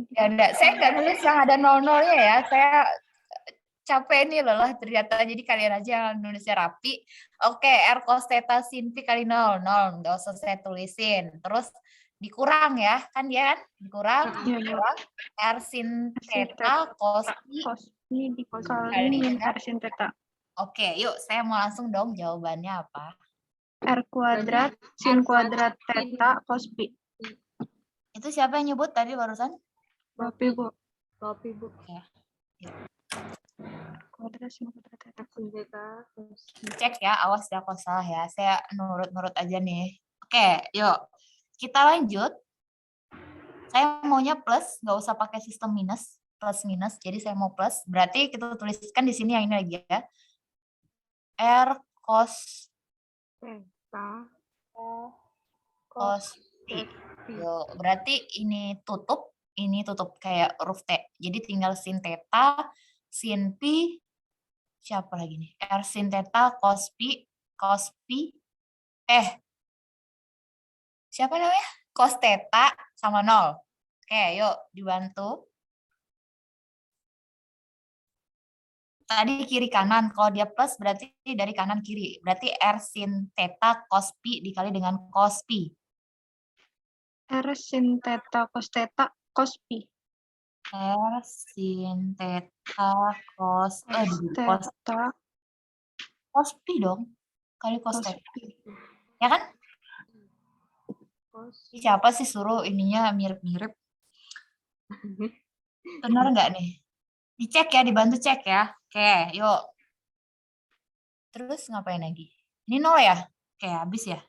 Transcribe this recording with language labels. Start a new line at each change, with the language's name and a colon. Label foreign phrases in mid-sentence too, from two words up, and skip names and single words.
Indonesian: Ya, enggak. Saya nggak nulis yang ada 00-nya ya. Saya capek nih lelah ternyata. Jadi kalian aja yang nulisnya rapi. Oke, R cos theta sin Pi kali 0. Nggak usah saya tulisin. Terus dikurang ya. Kan dia kan? Dikurang. Iya, iya. Dikurang. R sin theta cos Pi. Cos Pi dikali Kali min kan? R sin theta. Oke, yuk. Saya mau langsung dong jawabannya apa. R kuadrat sin kuadrat theta cos Pi. Itu siapa yang nyebut tadi barusan? Tapi, Bu. Kopi, Bu. Kuadrat sin kuadrat theta. Sin theta cos Pi. Cek ya, awas ya kalau salah ya. Saya nurut-nurut aja nih. Oke, yuk. Kita lanjut. Saya maunya plus, nggak usah pakai sistem minus. Plus minus, jadi saya mau plus. Berarti kita tuliskan di sini yang ini lagi ya. R cos Theta cos Pi. Yuk, berarti ini tutup kayak huruf T. Jadi tinggal sin theta, sin Pi, siapa lagi nih? R sin theta cos Pi, siapa namanya? Cos theta sama 0. Oke, yuk dibantu. Tadi kiri kanan, kalau dia plus berarti dari kanan kiri. Berarti R sin theta cos Pi dikali dengan cos Pi. R sin theta cos Pi. R sin theta cos Theta cos Pi dong. Kali cos cos theta. Pi. Ya kan? cos Ini siapa sih suruh ininya mirip-mirip? Benar nggak nih? Dicek ya, dibantu cek ya. Oke, yuk. Terus ngapain lagi? Ini 0 ya? Oke, habis ya?